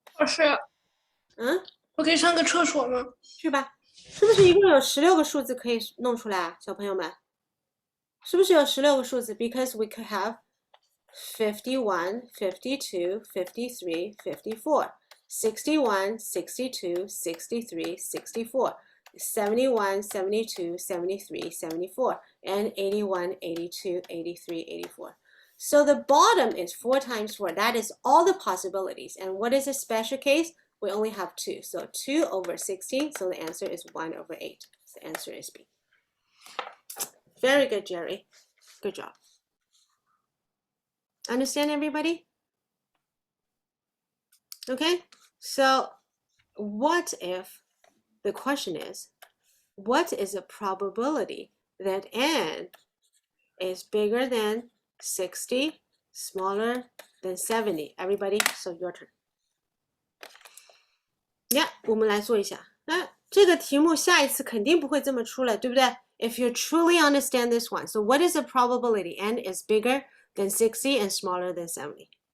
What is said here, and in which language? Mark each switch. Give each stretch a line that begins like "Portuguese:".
Chinese: 老师，我可以上个厕所吗？去吧，是不是一共有16个数字可以弄出来啊，小朋友们？是不是有16个数字
English: ？Because we could have 51, 52, 53, 54, 61, 62, 63, 64, 71, 72, 73, 74, and 81, 82, 83, 84. So the bottom is 4 times 4. That is all the possibilities. And what is a special case? We only have 2. So 2 over 16. So the answer is 1 over 8. The answer is B. Very good, Jerry. Good job. Understand, everybody? Okay, so what if the question is, what is the probability that n is bigger than 60, smaller than 70? Everybody, so your turn.
Chinese: Yeah, 我们来做一下。那这个题目下一次肯定不会这么出来，对不对？
English: If you truly understand this one, so what is the probability n is bigger than 60 and smaller than 70?